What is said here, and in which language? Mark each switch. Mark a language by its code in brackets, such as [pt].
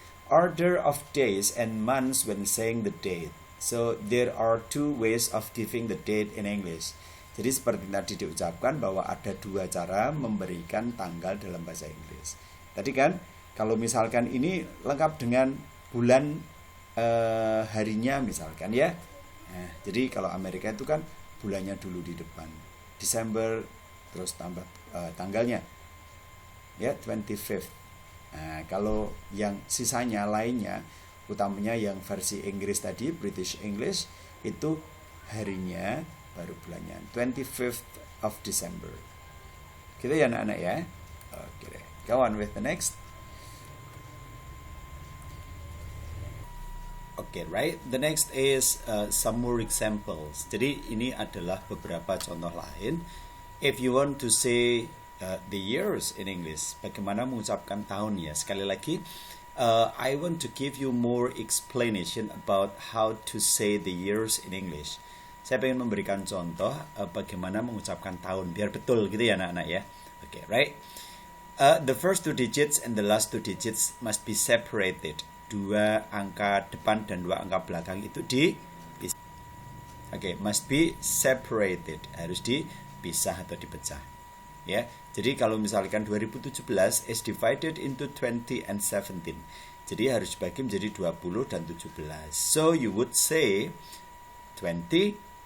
[en] Order of days and months when saying the date. So there are two ways of giving the date in English. [id] Jadi seperti tadi diucapkan bahwa ada dua cara memberikan tanggal dalam bahasa Inggris. Tadi kan kalau misalkan ini lengkap dengan bulan harinya misalkan ya. Nah, jadi kalau Amerika itu kan bulannya dulu di depan. Desember terus tambah tanggalnya. Ya, 25th. Nah, kalau yang sisanya lainnya, utamanya yang versi Inggris tadi, British English, itu harinya baru bulannya 25th of December. Gitu ya anak-anak ya. Oke deh. [en] Go on with the next. Okay, right. The next is some more examples. [id] Jadi ini adalah beberapa contoh lain. [en] If you want to say the years in English, [id] bagaimana mengucapkan tahun ya. Sekali lagi, [en] I want to give you more explanation about how to say the years in English. [id] Saya ingin memberikan contoh bagaimana mengucapkan tahun biar betul gitu ya anak-anak ya. [en] Okay, right. The first two digits and the last two digits must be separated. [id] Dua angka depan dan dua angka belakang itu [en] must be separated. [id] Harus dipisah atau dipecah. Ya. Jadi kalau misalkan [en] 2017 is divided into 20 and 17. [id] Jadi harus dibagi menjadi 20 dan 17. [en] So you would say 2017.